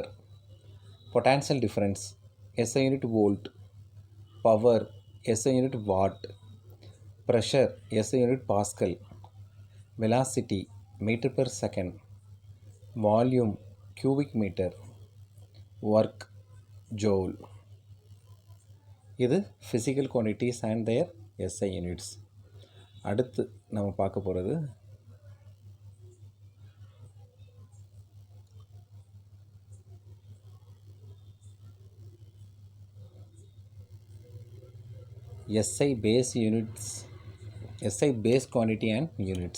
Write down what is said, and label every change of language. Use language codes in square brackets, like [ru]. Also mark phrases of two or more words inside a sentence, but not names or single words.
[en] Potential difference, SI unit volt. Power, SI unit watt. Pressure, SI unit Pascal. Velocity, meter per second. Volume, cubic meter. Work, joule. இது physical quantities and their SI units. [ta] அடுத்து நம்ம பார்க்க போகிறது [en] SI base units, SI base quantity and units.